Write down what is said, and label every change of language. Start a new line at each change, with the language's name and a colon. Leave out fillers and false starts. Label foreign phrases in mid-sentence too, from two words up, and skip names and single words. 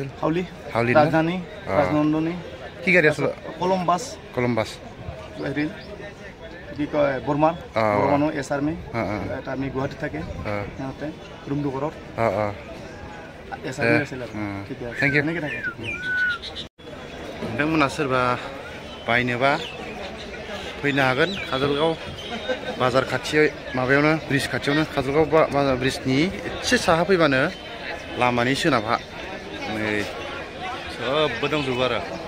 Assamese: হাউলি ৰাজধানী ৰাজনন্দনী কি গাড়ী আছিল কলম্বাছ হেৰি কি কয় বৰমাৰ মানুহ এছ আৰ্মি এটা আমি গুৱাহাটীত থাকে সিহঁতে ৰুম দুঘৰত এছ আৰ্মি আছিল
English: thank you
Assamese: এনেকৈ থাকে
Bodo: नोंथांमोना सोरबा बायनोबा फैनो हागोन काजलगाव बाजार खाथियाव माबायावनो ब्रिज खाथियावनो काजलगाव बाजार ब्रिजनि एसे साहा फैबानो लामानि सोनाबहा नै सबबो दंजोबो आरो